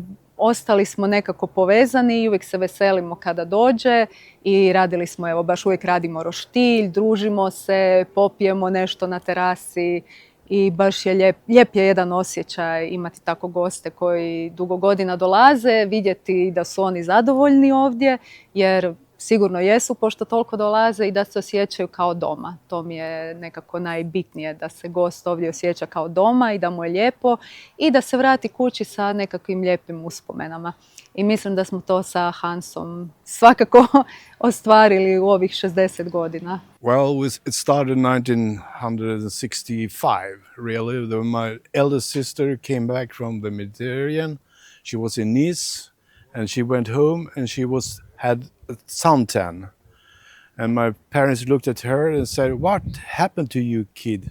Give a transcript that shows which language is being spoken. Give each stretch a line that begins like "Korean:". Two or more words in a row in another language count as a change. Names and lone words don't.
Croatian: ostali smo nekako povezani i uvijek se veselimo kada dođe i radili smo, evo baš uvijek radimo roštilj, družimo se, popijemo nešto na terasi i baš je lijep je jedan osjećaj imati tako goste koji dugo godina dolaze, vidjeti da su oni zadovoljni ovdje, jer sigurno jesu pošto toliko dolaze i da se osjećaju kao doma. To mi je nekako najbitnije, da se gost ovdje osjeća kao doma i da mu je lijepo i da se vrati kući sa nekakvim lijepim uspomenama. I mislim da smo to sa Hansom svakako ostvarili u ovih 60 godina.
English: Well, it started in 1965, really. My eldest sister came back from the Mediterranean. She was in Nice, and she went home, and had a suntan. And my parents looked at her and said, "What happened to you, kid?"